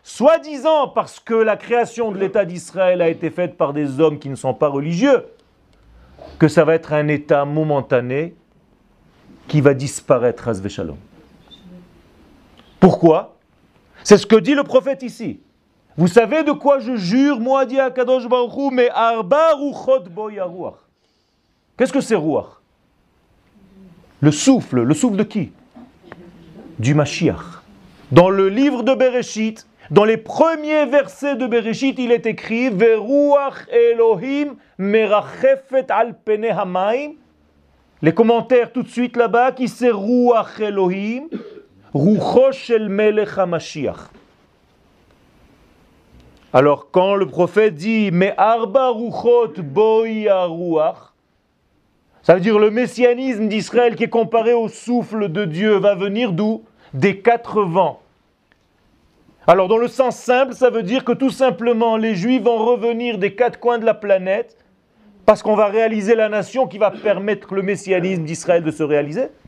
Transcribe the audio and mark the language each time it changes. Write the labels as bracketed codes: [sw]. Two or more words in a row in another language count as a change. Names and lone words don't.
[fr] soi-disant parce que la création de l'État d'Israël a été faite par des hommes qui ne sont pas religieux, que ça va être un État momentané qui va disparaître, [he] חס ושלום. [fr] Pourquoi? C'est ce que dit le prophète ici. Vous savez de quoi je jure, moi, dit [he] הקדוש ברוך הוא, [fr] mais [he] ארבע רוחות בוא הרוח. [fr] Qu'est-ce que c'est ruach? Le souffle de qui? Du Mashiach. Dans le livre de Bereshit, dans les premiers versets de Bereshit, il est écrit [he] ורוח אלהים מרחפת על פני המים. [fr] Les commentaires tout de suite là-bas, qui c'est [he] רוח אלהים, רוחו של מלך המשיח. [fr] Alors quand le prophète dit [he] מארבע רוחות בואי רוח, [fr] ça veut dire le messianisme d'Israël qui est comparé au souffle de Dieu va venir d'où? Des 4 vents. Alors dans le sens simple, ça veut dire que tout simplement les Juifs vont revenir des 4 coins de la planète parce qu'on va réaliser la nation qui va permettre le messianisme d'Israël de se réaliser.